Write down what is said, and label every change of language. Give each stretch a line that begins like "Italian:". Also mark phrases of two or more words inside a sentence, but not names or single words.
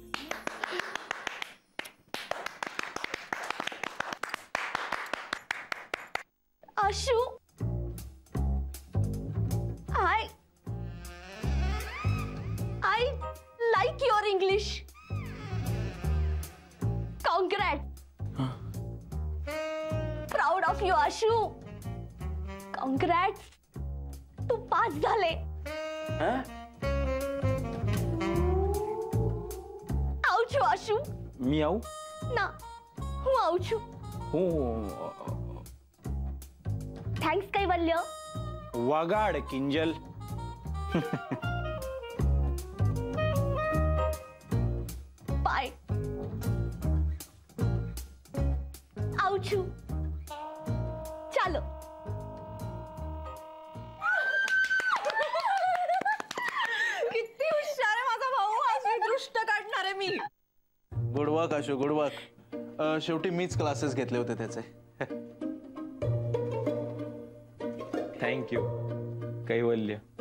English: Ashu, I like your English. Congrats. Proud of you, Ashu. Congrats.
Marathi: तू पास झाले.
Gujarati: આવું છું આશુ.
Marathi: मी आऊ
Gujarati: ના, હું આવું છું.
Marathi: हो
Gujarati: થેન્ક્સ કૈવલ્ય.
Marathi: वगाड किंजल.
Gujarati: બાય. આવું છું. ચાલો.
Marathi: किती हुशार आहे माझा भाऊ. अशी दृष्ट काढणार आहे मी.
English: good work आशू, good work.
Marathi: शेवटी मीच क्लासेस घेतले होते त्याचे. थँक्यू कैवल्य.